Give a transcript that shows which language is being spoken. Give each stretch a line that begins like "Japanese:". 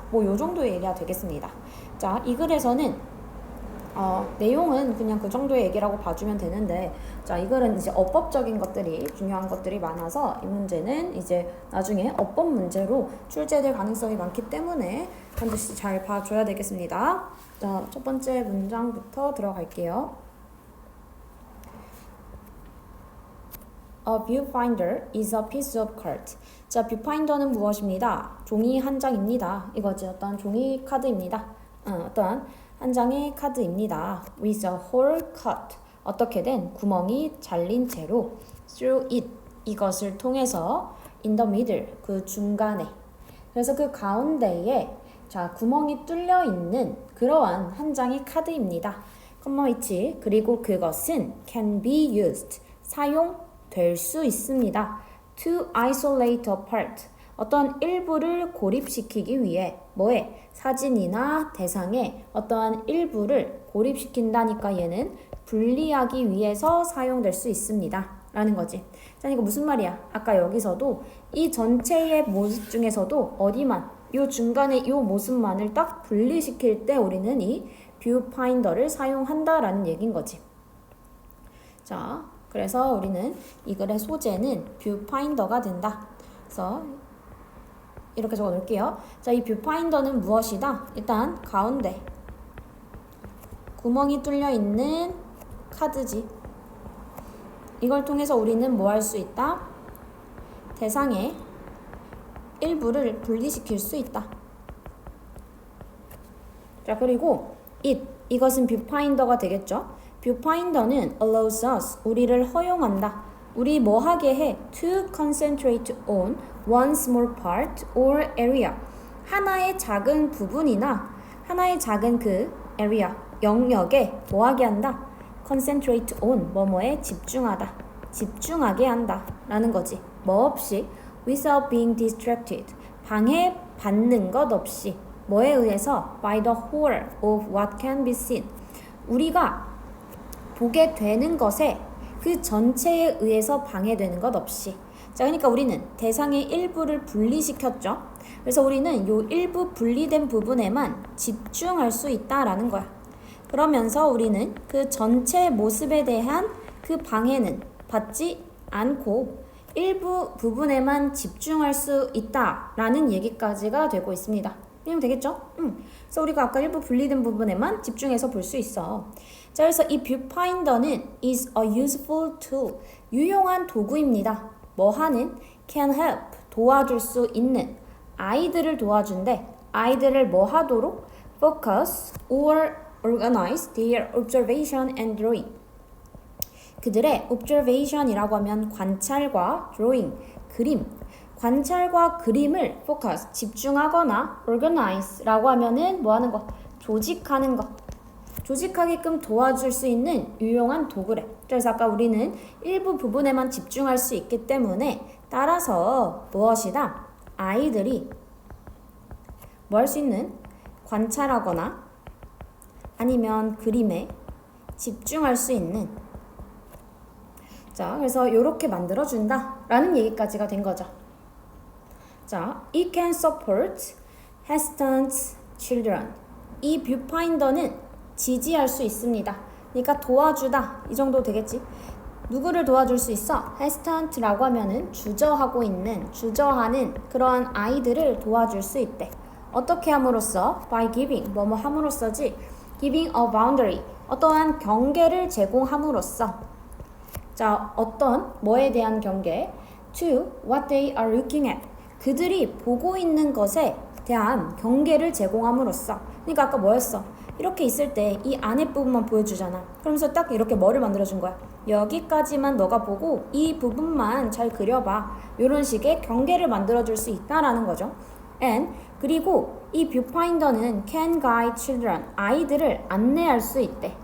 Korean: 뭐 요 정도의 얘기가 되겠습니다. 자, 이 글에서는 내용은 그냥 그 정도의 얘기라고 봐주면 되는데, 자, 이 글은 이제 어법적인 것들이 중요한 것들이 많아서 이 문제는 이제 나중에 어법 문제로 출제될 가능성이 많기 때문에 반드시 잘 봐줘야 되겠습니다. 자, 첫 번째 문장부터 들어갈게요.
English: A viewfinder is a piece of card.
Korean: 자, viewfinder는 무엇입니다? 종이 한 장입니다. 이거지, 어떤 종이 카드입니다. 어떤 한 장의 카드입니다.
English: With a hole cut.
Korean: 어떻게 된 구멍이 잘린 채로
English: through it.
Korean: 이것을 통해서
English: in the middle.
Korean: 그 중간에. 그래서 그 가운데에 자, 구멍이 뚫려 있는 그러한 한 장의 카드입니다. 컴마 위치. 그리고 그것은
English: can be used.
Korean: 사용될 수 있습니다.
English: To isolate a part.
Korean: 어떤 일부를 고립시키기 위해 뭐에? 사진이나 대상에 어떠한 일부를 고립시킨다니까 얘는 분리하기 위해서 사용될 수 있습니다. 라는 거지. 자, 이거 무슨 말이야? 아까 여기서도 이 전체의 모습 중에서도 어디만 요 중간에 요 모습만을 딱 분리시킬 때 우리는 이 뷰파인더를 사용한다라는 얘기인 거지. 자, 그래서 우리는 이 글의 소재는 뷰파인더가 된다. 그래서 이렇게 적어 놓을게요. 자, 이 뷰파인더는 무엇이다? 일단 가운데 구멍이 뚫려 있는 카드지. 이걸 통해서 우리는 뭐 할 수 있다? 대상의 일부를 분리시킬 수 있다. 자, 그리고 이것은 뷰파인더가 되겠죠? 뷰파인더는
English: allows us,
Korean: 우리를 허용한다. 우리 뭐 하게 해?
English: To concentrate on one small part or area.
Korean: 하나의 작은 부분이나 하나의 작은 그 area, 영역에 뭐 하게 한다?
English: concentrate on,
Korean: 뭐뭐에 집중하다. 집중하게 한다. 라는 거지. 뭐 없이
English: without being distracted.
Korean: 방해받는 것 없이. 뭐에 의해서?
English: by the whole of what can be seen.
Korean: 우리가 보게 되는 것에 그 전체에 의해서 방해되는 것 없이. 자, 그러니까 우리는 대상의 일부를 분리시켰죠. 그래서 우리는 요 일부 분리된 부분에만 집중할 수 있다라는 거야. 그러면서 우리는 그 전체 모습에 대한 그 방해는 받지 않고 일부 부분에만 집중할 수 있다라는 얘기까지가 되고 있습니다. 이해가 되겠죠? 그래서 우리가 아까 일부 분리된 부분에만 집중해서 볼 수 있어. 자, 그래서 이 뷰파인더는
English: is a useful tool.
Korean: 유용한 도구입니다. 뭐 하는?
English: can help.
Korean: 도와줄 수 있는. 아이들을 도와준대. 아이들을 뭐 하도록?
English: focus or organize their observation and drawing.
Korean: 그들의 observation이라고 하면 관찰과 drawing, 그림. 관찰과 그림을 focus, 집중하거나 organize라고 하면은 뭐 하는 거? 조직하는 거. 조직하게끔 도와줄 수 있는 유용한 도구래. 그래서 아까 우리는 일부 부분에만 집중할 수 있기 때문에 따라서 무엇이다? 아이들이 뭐 할 수 있는? 관찰하거나 아니면 그림에 집중할 수 있는. 자, 그래서 이렇게 만들어준다 라는 얘기까지가 된 거죠.
English: 자, it can support hesitant children.
Korean: 이 뷰파인더는 지지할 수 있습니다. 그러니까 도와주다 이 정도 되겠지. 누구를 도와줄 수 있어? hesitant라고 하면은 주저하는 그러한 아이들을 도와줄 수 있대. 어떻게 함으로써?
English: by giving,
Korean: 뭐뭐 함으로써지.
English: giving a boundary,
Korean: 어떠한 경계를 제공함으로써. 자, 어떤 뭐에 대한 경계?
English: to what they are looking at.
Korean: 그들이 보고 있는 것에 대한 경계를 제공함으로써. 그러니까 아까 뭐였어? 이렇게 있을 때 이 안에 부분만 보여주잖아. 그러면서 딱 이렇게 뭐를 만들어준 거야. 여기까지만 너가 보고 이 부분만 잘 그려봐. 이런 식의 경계를 만들어줄 수 있다라는 거죠. And 그리고 이 뷰파인더는
English: can guide children,
Korean: 아이들을 안내할 수 있대.